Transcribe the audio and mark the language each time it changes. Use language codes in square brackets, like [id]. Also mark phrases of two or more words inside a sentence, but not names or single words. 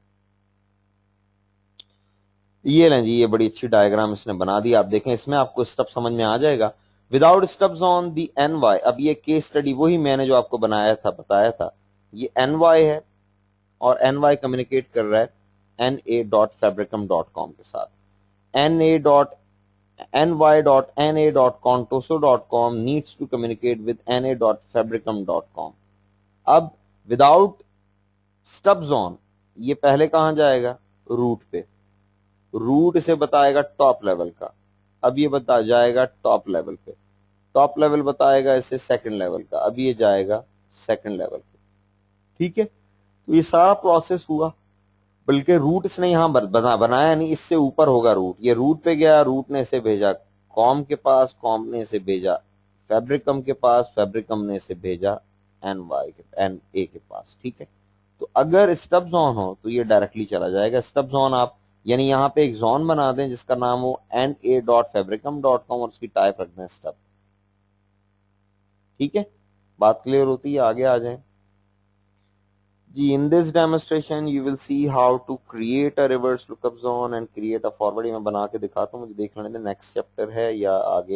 [hi] ये लें जी, ये बड़ी अच्छी डायग्राम इसने बना दी, आप देखें, इसमें आपको स्टेप समझ में आ जाएगा। [en] without steps on the NY, [hi] अब ये [en] case study [hi] वही मैंने जो आपको बनाया था, बताया था, ये एन वाई है और एन वाई कम्युनिकेट कर रहा है na.fabricum.com के साथ। [en] ny.na.contoso.com needs to communicate with na.fabricum.com। [hi] अब [en] without stub zone [hi] ये पहले कहां जाएगा? रूट पे। रूट इसे बताएगा [en] top level [hi] का, अब ये बता जाएगा [en] top level [hi] पे। [en] top level [hi] बताएगा इसे [en] second level [hi] का, अब ये जाएगा [en] second level [hi] पे। ठीक है, तो ये सारा प्रोसेस हुआ, बल्कि रूट इसने यहां बनाया नहीं, इससे ऊपर होगा रूट। ये रूट पे गया, रूट ने इसे भेजा कॉम के पास, कॉम ने इसे भेजा फैब्रिकम के पास, फैब्रिकम ने इसे भेजा एन ए के पास। ठीक है, तो अगर [en] stub zone [hi] हो तो ये डायरेक्टली चला जाएगा। [en] stub zone [hi] आप यानी यहां पे एक जोन बना दें जिसका नाम हो na.fabricum.com और उसकी टाइप रख दें स्टब। ठीक है, बात क्लियर होती है? आगे आ जाएं जी। [en] in this demonstration you will see how to create a reverse lookup zone and create a forward. [hi] मैं बना के दिखाता हूँ, मुझे देख लेने दें [en] next chapter [hi] है या आगे।